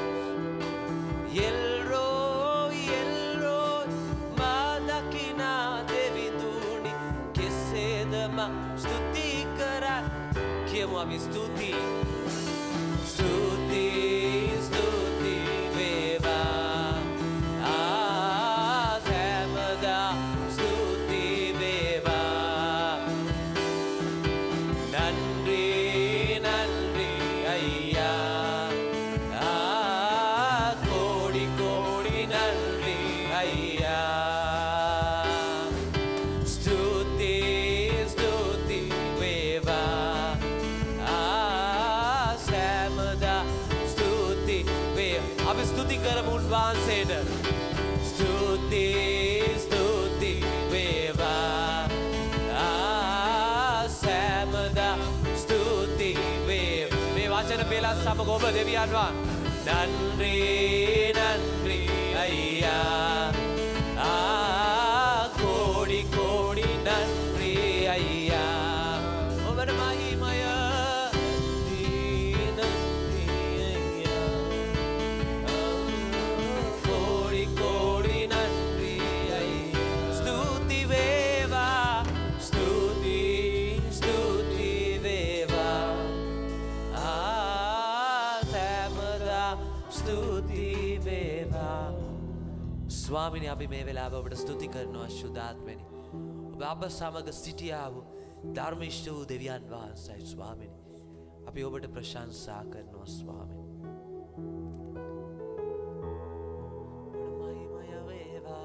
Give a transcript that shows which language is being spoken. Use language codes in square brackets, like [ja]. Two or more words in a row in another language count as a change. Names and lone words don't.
[si] එල්රෝයි එල්රෝයි මා දකිනා දෙවිදුනි කෙසේද මා ස්තුති කරන්නේ. කියමු අපි ස්තුති ස්තුති ස්තුති වේවා. සෑමදා ස්තුති වේවා. [ta] நன்றி நன்றி ஐயா. கோடி கோடி நன்றி ஐயா. [si] ස්තුති ස්තුති වේවා. සෑමදා ස්තුති වේ. අපි ස්තුති කරමු උන්වහන්සේට. ස්තුති ස්තුති වේවා. සෑමදා ස්තුති වේ. මේ වචන පෙළක් සමග ඔබ දෙවියන් වහන්සේ [ta] நன்றி நன்றி ஐயா. கோடி கோடி நன்றி ஐயா. [si] ඔබට මහිමය [ta] நன்றி ஐயா. கோடி கோடி நன்றி ஐயா. [si] ස්තුති වේවා. ස්තුති ස්තුති වේවා. සෑමදා ස්තුති වේවා. ස්වාමිනී අපි මේ වෙලාව ඔබට ස්තුති කරනවා ශුද්ධාත්මනි. ඔබ අප සමග සිටියා වූ ධර්මිෂ්ඨ වූ දෙවියන් වහන්සේයි ස්වාමිනී. අපි ඔබට ප්‍රශංසා කරනවා ස්වාමිනී. ඔබට මහිමය වේවා.